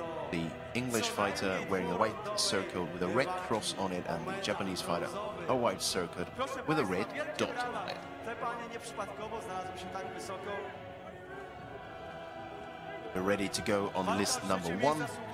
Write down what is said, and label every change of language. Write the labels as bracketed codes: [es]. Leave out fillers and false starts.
[en] The English fighter wearing a white surcoat with a red cross on it, and the Japanese fighter a white surcoat with a red dot on it. [pl] Te panie nieprzypadkowo znalazły się tak wysoko. [en] We're ready to go on list number 1.